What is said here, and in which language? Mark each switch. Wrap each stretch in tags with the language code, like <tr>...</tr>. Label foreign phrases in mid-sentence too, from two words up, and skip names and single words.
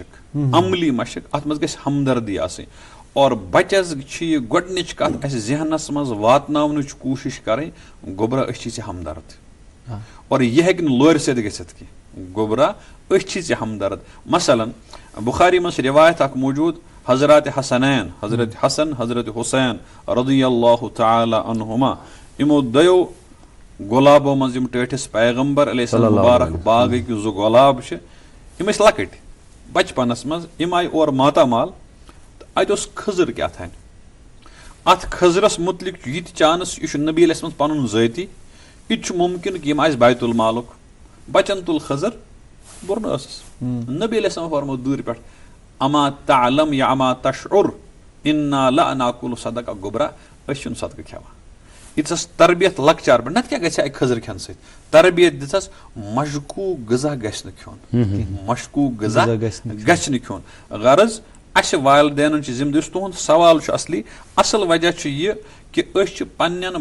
<ks>مشق ات مز گژھِ ہمدردی آسٕنۍ اور بچس چھِ یہِ گۄڈنِچ کتھ اَسہِ ذہنس منٛز واتناونٕچ کوٗشِش کرٕنۍ گوٚبرا أسۍ چھِ ژےٚ ہمدرد اور یہِ ہیٚکہِ نہٕ لورِ سۭتۍ گٔژھِتھ کینٛہہ گوٚبرا أسۍ چھِ ژےٚ ہمدرد مثلاً بخاری منٛز چھِ رِوایت اکھ موٗجوٗد حضرات حسنین حضرت حسن حضرت حسین</ks> <ar>رضی اللہ تعالی عنہما</ar> <ks>یِمو دۄیو گۄلابو منٛز یِم ٹٲٹھِس پیغمبر</ks> <ar>علیہ السلام</ar> <ks>مبارک باغٕکۍ زٕ گۄلاب چھِ یِم ٲسۍ لۄکٕٹۍ بچپنس منٛز یِم آیہِ اور ماتامال تہٕ اتہِ اوس خضر کیٛاہتانۍ اتھ خضرس متعلق چھُ یہِ تہِ چانس یہِ چھُ نبی</ks> <ar>علیہ السلام</ar> <ks>پنُن ذٲتی یہِ تہِ چھُ مُمکِن کہِ یِم آسہِ بیت المالُک بچن تُل خضر برنہٕ ٲسس نبی علیہ السلام فرمو دوٗرِ پٮ۪ٹھ</ks> <ar>اما تعلم یا اما تشعر انا لا ناکل صدقہ</ar> <ks>گوٚبرا أسۍ چھِنہٕ صدقہٕ کھٮ۪وان ییٖژاس تربیت لۄکچار پٮ۪ٹھ نتہٕ کیٛاہ گژھِ ہا خضر کھٮ۪نہٕ سۭتۍ تربیت دِژس مشکوٗک غذا گژھِ نہٕ کھیوٚن مشکوٗک غذا گژھِ نہٕ کھیوٚن غرض اسہِ والدینن چھِ ذمہٕ یُس تُہُنٛد سوال چھُ اصل وجہ چھُ یہِ کہِ أسۍ چھِ پننٮ۪ن</ks>